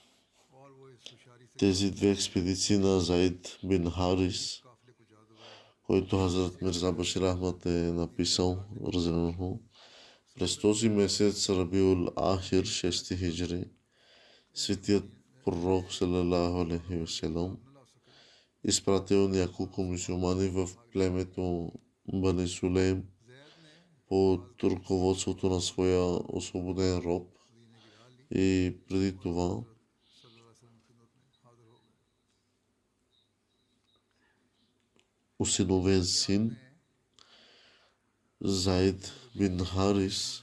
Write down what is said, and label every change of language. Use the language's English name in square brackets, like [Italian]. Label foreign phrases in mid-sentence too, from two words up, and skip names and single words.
[Bulgarian] Тези две експедиции на Заид бин Харис, който Хазрат Мирза Башир Ахмад е написал, разделянху, през този месец Рабиул Ахир 6 хиджри, светият пророк [Arabic] صلى الله عليه وسلم [Bulgarian] изпратил няколко мюсюлмани в племето Бани Сулейм под ръководството на своя освободен роб и преди това усиновен син Заид бин Харис.